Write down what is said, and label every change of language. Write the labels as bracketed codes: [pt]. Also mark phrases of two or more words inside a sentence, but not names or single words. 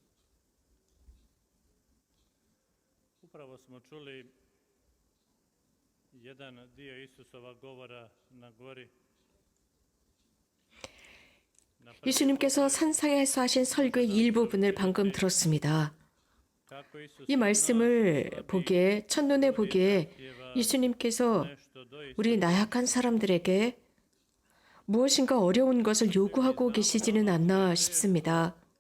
[hr] Upravo smo čuli jedan dio Isusova govora na gori. [ko] 예수님께서 산상에서 하신 설교의 일부분을 방금 들었습니다. 이 말씀을 보기에, 첫눈에 보기에 예수님께서 우리 나약한 사람들에게 무엇인가 어려운 것을 요구하고 계시지는 않나 싶습니다.